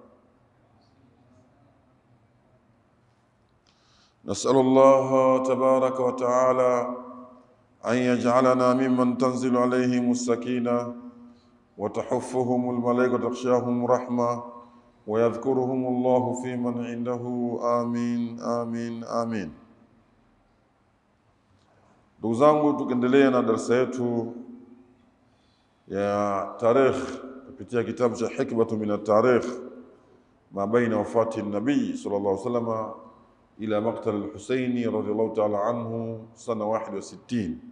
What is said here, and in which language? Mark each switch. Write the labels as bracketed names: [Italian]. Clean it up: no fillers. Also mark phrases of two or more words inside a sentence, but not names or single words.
[Arabic] نسأل الله تبارك وتعالى أن يجعلنا ممن تنزل عليهم السكينة وتحفهم الملائكة وتغشاهم رحمة ويذكرهم الله في من عنده. آمين آمين آمين. [Swahili] Ndugu zangu, tukiendelea na darasa yetu ya tarikh kupitia kitabu cha Hikmatu min at-Tarikh ma baina wafati nabii sallallahu alaihi wasallam ila maqtal al-Husaini radhiyallahu ta'ala anhu sana 61.